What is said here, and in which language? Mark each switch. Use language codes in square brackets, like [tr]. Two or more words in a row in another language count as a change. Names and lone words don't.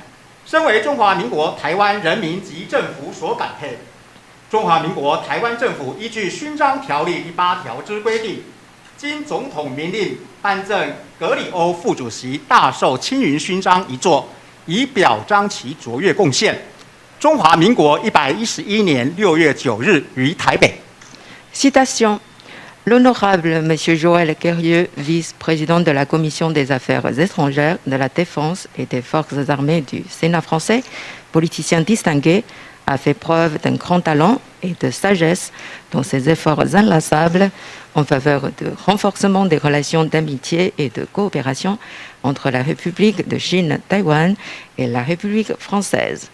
[zh] 身为中华民国台湾人民及政府所感佩，中华民国台湾政府依据勋章条例第8条之规定，经总统明令颁赠格里欧副主席大绶青云勋章一座，以表彰其卓越贡献。中华民国111年6月9日于台北。 [fr] Citation. L'honorable M. Joël Guerrieux, vice-président de la Commission des Affaires étrangères, de la Défense et des Forces armées du Sénat français, politicien distingué, a fait preuve d'un grand talent et de sagesse dans ses efforts inlassables en faveur du renforcement des relations d'amitié et de coopération entre la République de Chine-Taïwan et la République française.